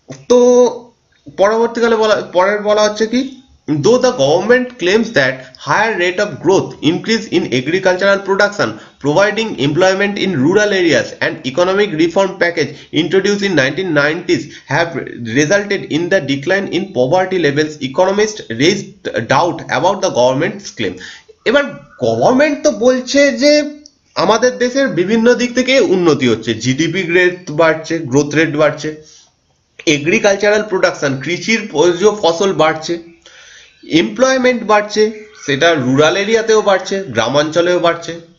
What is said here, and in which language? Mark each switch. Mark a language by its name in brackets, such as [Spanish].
[Bangla] তো পরবর্তীকালে পরের বলা হচ্ছে কি, [English] Though the government claims that higher rate of growth, increase in agricultural production, providing employment in rural areas, and economic reform package introduced in 1990s have resulted in the decline in poverty levels. Economists raised doubt about the government's claim. [Bangla] এবার government তো বলছে যে আমাদের দেশের বিভিন্ন দিক থেকে উন্নতি হচ্ছে, জিডিপি রেট বাড়ছে, গ্রোথ রেট বাড়ছে, এগ্রিকালচারাল প্রোডাকশন, কৃষির ফসল বাড়ছে, এমপ্লয়মেন্ট বাড়ছে, সেটা রুরাল এরিয়াতেও বাড়ছে, গ্রামাঞ্চলেও বাড়ছে।